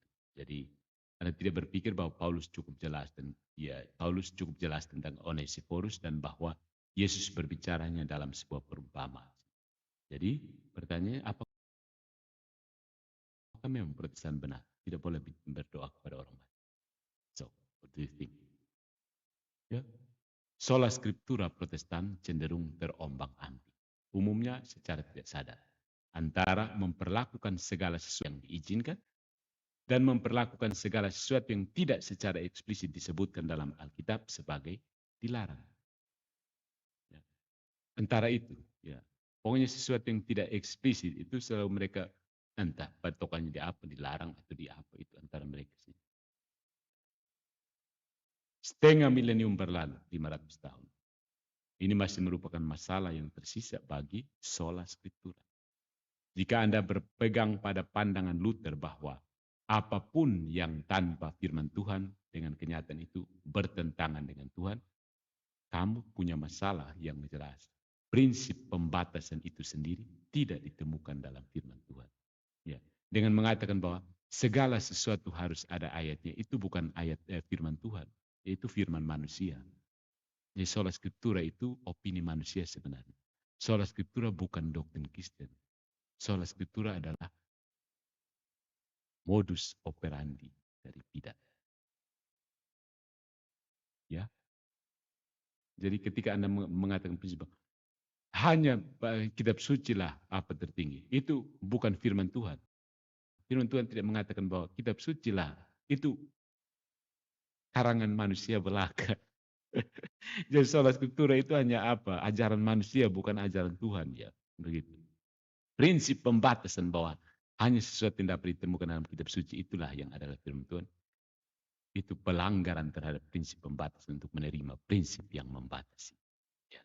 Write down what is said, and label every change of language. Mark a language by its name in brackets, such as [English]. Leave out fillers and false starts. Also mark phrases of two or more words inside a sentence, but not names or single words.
[Indonesian] Jadi Anda tidak berpikir bahwa Paulus cukup jelas dan Paulus cukup jelas tentang Onesiphorus dan bahwa Yesus berbicaranya dalam sebuah perumpamaan. Jadi pertanyaannya apakah memang Protestan benar tidak boleh berdoa kepada orang mati? [English] So, what do you think? [Indonesian] Ya. [Latin] Sola Scriptura [Indonesian] Protestan cenderung terombang-ambing. Umumnya secara tidak sadar. Antara memperlakukan segala sesuatu yang diizinkan dan memperlakukan segala sesuatu yang tidak secara eksplisit disebutkan dalam Alkitab sebagai dilarang. Ya. Antara itu, ya. Pokoknya sesuatu yang tidak eksplisit itu selalu mereka entah patokannya di apa, dilarang atau di apa itu antara mereka sih. Setengah milenium berlalu, 500 tahun. Ini masih merupakan masalah yang tersisa bagi [Latin] sola scriptura. [Indonesian] Jika Anda berpegang pada pandangan Luther bahwa apapun yang tanpa firman Tuhan dengan kenyataan itu bertentangan dengan Tuhan, kamu punya masalah yang jelas. Prinsip pembatasan itu sendiri tidak ditemukan dalam firman Tuhan. Ya. Dengan mengatakan bahwa segala sesuatu harus ada ayatnya, itu bukan ayat firman Tuhan, yaitu firman manusia. Jadi [Latin] sola scriptura [Indonesian] itu opini manusia sebenarnya. [Latin] Sola scriptura [Indonesian] bukan doktrin Kristen. [Latin] Sola scriptura [Indonesian] adalah [Latin] modus operandi [Indonesian] dari bidat. Ya. Jadi ketika Anda mengatakan prinsip hanya kitab suci lah apa tertinggi, itu bukan firman Tuhan. Firman Tuhan tidak mengatakan bahwa kitab suci lah itu karangan manusia belaka. Jadi [Latin] sola scriptura [Indonesian] itu hanya apa? Ajaran manusia, bukan ajaran Tuhan, ya. Begitu. Prinsip pembatasan bahwa hanya sesuatu yang dapat ditemukan dalam kitab suci itulah yang adalah firman Tuhan. Itu pelanggaran terhadap prinsip pembatasan untuk menerima prinsip yang membatasi. Ya.